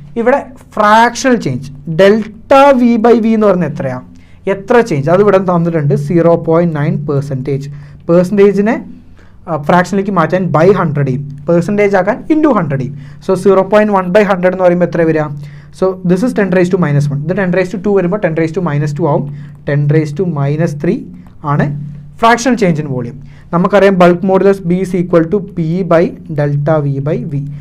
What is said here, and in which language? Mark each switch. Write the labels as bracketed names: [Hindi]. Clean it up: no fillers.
[Malayalam] ഇവിടെ fractional change delta V by V എന്ന് പറയുന്നത് എത്രയാണ്? എത്ര ചേഞ്ച്? അത് ഇവിടെ തന്നിട്ടുണ്ട് 0.9%. പെർസെൻറ്റേജിനെ ഫ്രാക്ഷനിലേക്ക് മാറ്റാൻ ബൈ 100 ചെയ്യും, പെർസെൻറ്റേജ് ആക്കാൻ ഇൻറ്റു 100 ചെയ്യും. സോ 0.1/100 എന്ന് പറയുമ്പോൾ എത്ര വരിക? [English] So this is 10 raised to -1. [Malayalam] ഇത് 10 raised to 2 വരുമ്പോൾ 10 raised to -2 ആവും. [English] 10 raised to -3 ആണ് fractional change in volume. [Malayalam] നമുക്കറിയാം [English] Bulk modulus B is equal to P by delta V by V.